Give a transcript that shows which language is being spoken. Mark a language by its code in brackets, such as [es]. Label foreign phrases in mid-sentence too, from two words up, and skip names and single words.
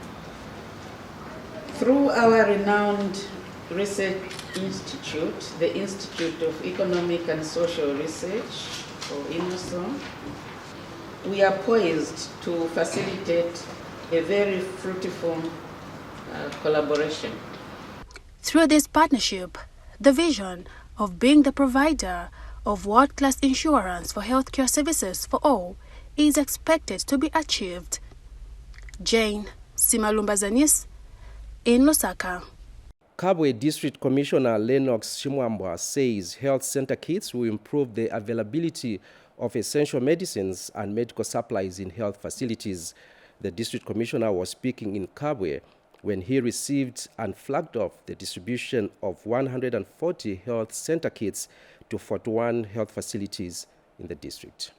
[en] Through our renowned research institute, the Institute of Economic and Social Research, or INOSO, we are poised to facilitate a very fruitful collaboration. Through this partnership, the vision of being the provider of world-class insurance for healthcare services for all is expected to be achieved. Jane Simalumba, ZANIS, in Lusaka. Kabwe District Commissioner Lennox Shimwambwa says health center kits will improve the availability of essential medicines and medical supplies in health facilities. The District Commissioner was speaking in Kabwe when he received and flagged off the distribution of 140 health center kits to 41 health facilities in the district.